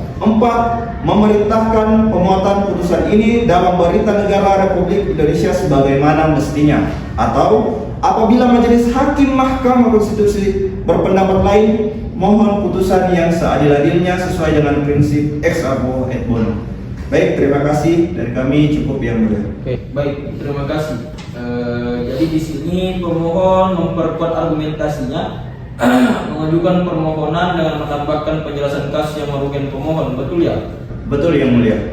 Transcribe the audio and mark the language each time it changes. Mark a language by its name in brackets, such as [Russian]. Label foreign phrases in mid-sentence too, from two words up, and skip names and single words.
[Indonesian] 4, memerintahkan pemuatan putusan ini dalam Berita Negara Republik Indonesia sebagaimana mestinya, atau apabila Majelis Hakim Mahkamah Konstitusi berpendapat lain, mohon putusan yang seadil-adilnya sesuai dengan prinsip [Latin] ex aequo et bono. [Indonesian] Baik, terima kasih dari kami, cukup yang mulia. Oke, baik, terima kasih. Jadi di sini pemohon memperkuat argumentasinya mengajukan permohonan dengan menambahkan penjelasan kasus yang merugikan pemohon, betul ya? Betul yang mulia.